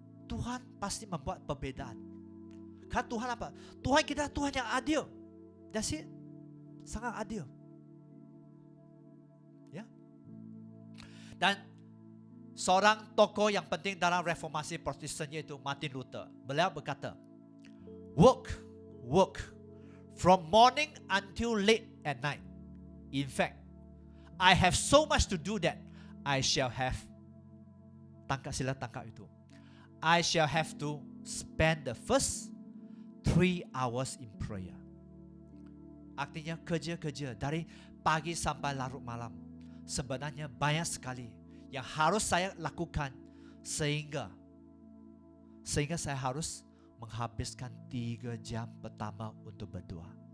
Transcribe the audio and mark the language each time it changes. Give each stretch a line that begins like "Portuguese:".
Indonesian: Tuhan pasti membuat perbedaan. Karena Tuhan apa? Tuhan kita Tuhan yang adil.
English: That's it.
Indonesian: Sangat adil. Ya. Dan seorang tokoh yang penting dalam reformasi Protestan yaitu Martin Luther. Beliau berkata,
English: work from morning until late at night. In fact, I have so much to do that I shall have,
Indonesian: sila tangkap itu,
English: I shall have to spend the first 3 hours in prayer.
Indonesian: Artinya kerja dari pagi sampai larut malam. Sebenarnya banyak sekali yang harus saya lakukan sehingga saya harus menghabiskan 3 jam pertama untuk berdoa.